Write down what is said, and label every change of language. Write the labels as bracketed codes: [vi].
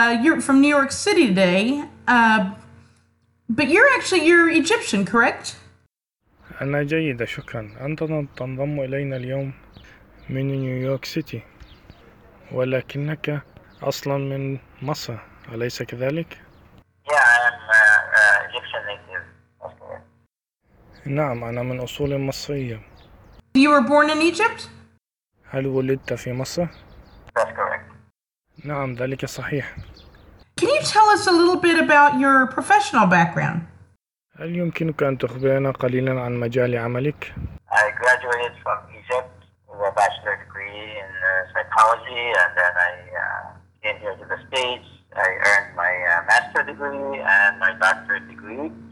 [en] You're from New York City today. But you're Egyptian, correct? [ar] أنا جيدة، شكرا. أنت تنضم إلينا اليوم من نيويورك سيتي، ولكنك أصلا من مصر، أليس كذلك؟ [en] Yeah, I'm Egyptian native. [ar] نعم، أنا من أصول مصرية. [en] You were born in Egypt? [ar] هل ولدت في مصر؟ [en] That's correct. [ar] نعم، ذلك صحيح. [en] Can you tell us a little bit about your professional background? [ar] هل يمكنك أن تخبرنا قليلا عن مجال عملك؟ [en] I graduated from Egypt with a bachelor degree in psychology and then I came here to the States. I earned my master degree and my doctorate degree.